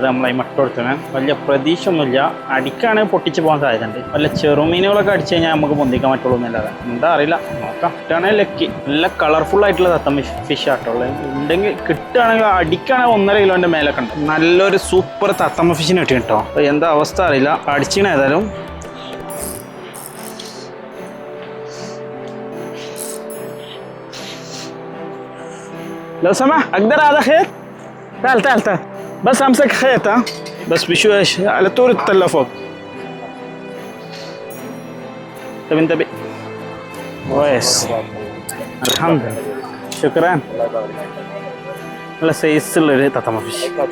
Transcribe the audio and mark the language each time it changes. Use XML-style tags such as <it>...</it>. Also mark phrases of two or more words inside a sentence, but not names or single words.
<ml>നമ്മൾ അതിന് ഇട്ട് കൊടുത്തത് വലിയ പ്രതീക്ഷ ഒന്നുമില്ല. അടിക്കാണെങ്കിൽ പൊട്ടിച്ച് പോകാൻ സാധ്യതയുണ്ട്. വല്ല ചെറുമീനുകളൊക്കെ അടിച്ചു കഴിഞ്ഞാൽ നമുക്ക് പൊന്തിക്കാൻ പറ്റുള്ളൂ എന്നല്ലാതെ എന്താ അറിയില്ല. നോക്കാം. കിട്ടുകയാണെങ്കിൽ ലക്കി. നല്ല കളർഫുള്ളായിട്ടുള്ള തത്തമ്മ ഫിഷ് ആട്ടുള്ളത് ഉണ്ടെങ്കിൽ കിട്ടുകയാണെങ്കിൽ അടിക്കുകയാണെങ്കിൽ 1.5 കിലോൻ്റെ മേലൊക്കെ ഉണ്ട്. നല്ലൊരു സൂപ്പർ തത്തമ്മ ഫിഷിന് കിട്ടി കേട്ടോ. എന്താ അവസ്ഥ അറിയില്ല. അടിച്ചിന് ഏതായാലും</ml> <ar>لو سمحت اقدر هذا خيط؟ تعال بس امسك خيط. بس بشويش على طول التله فوق. طب انتبه كويس. الحمد لله شكرا</ar> <ml>നല്ല സൈസുള്ളൊരു തത്തമ്മ ഫിഷ്</ml>